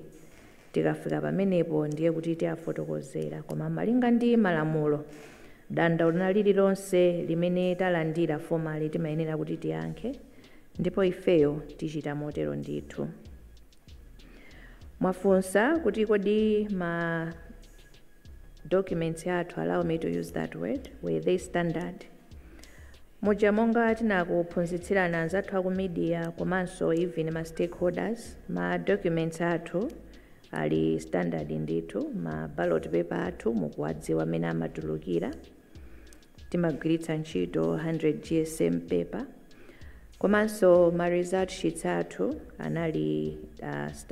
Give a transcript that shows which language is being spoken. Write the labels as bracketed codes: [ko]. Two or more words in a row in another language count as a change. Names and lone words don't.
[ny] Tikafika pamenepo ndiye kuti tiafotokozera koma malinga ndi malamulo dandaulo lililonse limene talandira formally timayenera kuti tiyankhe ndipo ifeyo tichita motero ndithu. Mwafunsa kuti kodi ma documents yathu, [en] allow me to use that word, were they standard? [ny] Muja monga tinakuphunzitsirana anzathu aku media komanso even ma stakeholders, ma documents athu ali standard ndithu. Ma ballot paper athu mukuwadziwa amene amatulukira timagwiritsa ntchito 100 [en] GSM paper [ny] komanso ma [en] result sheets [ny] athu anali standardized.